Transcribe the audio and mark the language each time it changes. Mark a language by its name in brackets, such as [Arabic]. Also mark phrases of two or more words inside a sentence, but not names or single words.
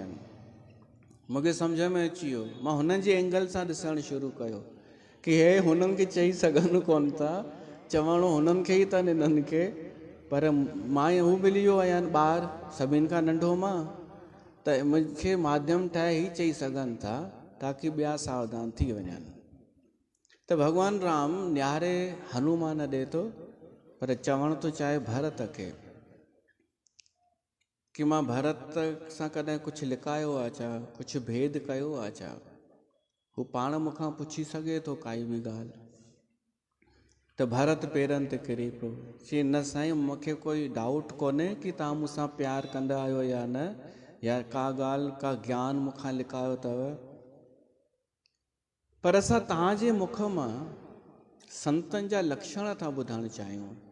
[Sindhi] मूंखे सम्झ में अची वियो, मां हुननि जे एंगल सां ॾिसणु शुरू कयो कि हे हुननि खे चई सघनि कोन था, चवणो हुननि खे ई अथनि इन्हनि खे। पर मां हू मिली वियो आहियां ॿार, सभिनि खां नंढो मां, त मूंखे माध्यम ठाहे ई चई सघनि था ताकी ॿिया सावधान थी वञनि। त भॻवानु राम निहारे हनुमान ॾे थो, पर चवण थो चाहे भरत खे कि मां भरत सां कॾहिं कुझु लिकायो आहे छा, कुझु भेद कयो आहे छा। हू पाण मूंखां पुछी सघे थो काई बि ॻाल्हि। त भरत पेरनि ते किरी पियो, चई न साईं मूंखे कोई डाउट कोन्हे कि तव्हां मूंसां प्यारु कंदा आहियो या न, या का ॻाल्हि का ज्ञान मूंखां लिकायो अथव, पर असां तव्हांजे मुख मां संतनि जा लक्षण था ॿुधणु चाहियूं।